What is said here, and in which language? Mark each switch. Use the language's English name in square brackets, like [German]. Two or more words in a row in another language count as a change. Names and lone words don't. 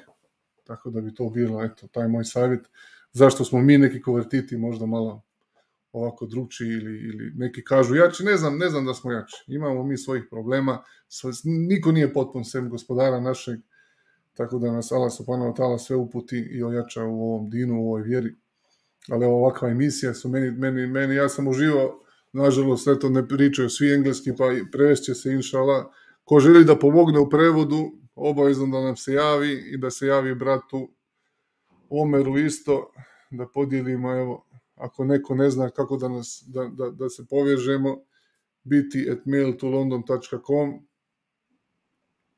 [Bosnian] Tako da bi to bilo, taj moj savjet. Zašto smo mi neki konvertiti možda malo ovako drugčiji ili neki kažu jači, ne znam da smo jači. Imamo mi svojih problema, niko nije potpun sem gospodara našeg, tako da nas Allah [Arabic] سبحانه وتعالى [Bosnian] sve uputi i ojača u ovom dinu, u ovoj vjeri. Ali ovakva emisija su meni, ja sam uživao, nažalost, ne pričaju svi engleski, pa prevešće se, [Arabic] إن شاء الله. [Bosnian] Ko želi da pomogne u prevodu, obavezno da nam se javi i da se javi bratu Omeru isto, da podijelimo, evo, ako neko ne zna kako da se povežemo, biti@mail2london.com.